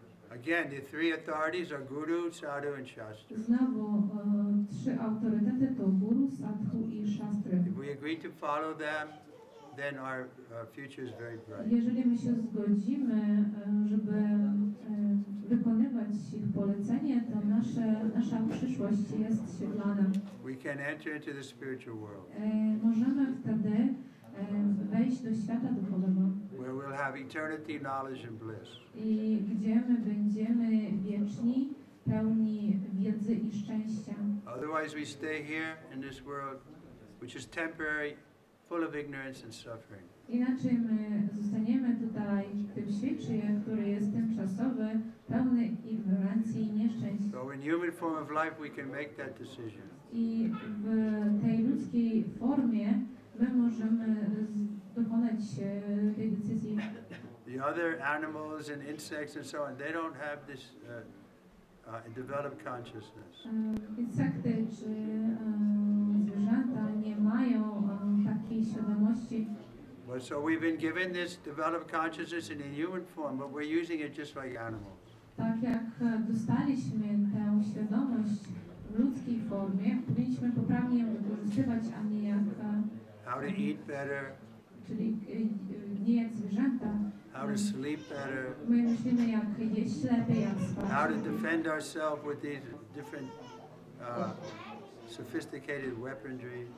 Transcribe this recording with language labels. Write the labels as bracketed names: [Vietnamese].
[English] Again, the three authorities are Guru, Sadhu and Shastra. [Polish] Znowu trzy autorytety to Guru, Sadhu i Shastry. [English] If we agree to follow them, then our future is very bright. [Polish] Jeżeli my się zgodzimy, żeby wykonywać ich polecenie, to nasza przyszłość jest świetlana. [English] We can enter into the spiritual world, [Polish] Możemy wtedy wejść do świata duchowego, [English] where we'll have eternity, knowledge and bliss. [Polish] i gdzie my będziemy wieczni, pełni wiedzy i szczęścia. [English] Otherwise we stay here in this world, which is temporary, full of ignorance and suffering. [Polish] Inaczej my zostaniemy tutaj w tym świecie, który jest tymczasowy, pełny ignorancji i nieszczęść. [English] So in human form of life we can make that decision. [Polish] I w tej ludzkiej formie my możemy dokonać tej decyzji. [English] The other animals and insects and so on, they don't have this developed consciousness. [Polish] Insekty czy zwierzęta nie mają takiej świadomości. [English] But so we've been given this developed consciousness in a human form, but we're using it just like animals. [Polish] Tak jak dostaliśmy tę świadomość w ludzkiej formie, powinniśmy poprawnie ją wykorzystywać, a nie jak [English] How to eat better, [Polish] czyli nie jak zwierzęta. [English] how to sleep better, [Polish] My myślimy jak jeść lepiej, jak spać. [English] how to defend ourselves with these different sophisticated weaponry.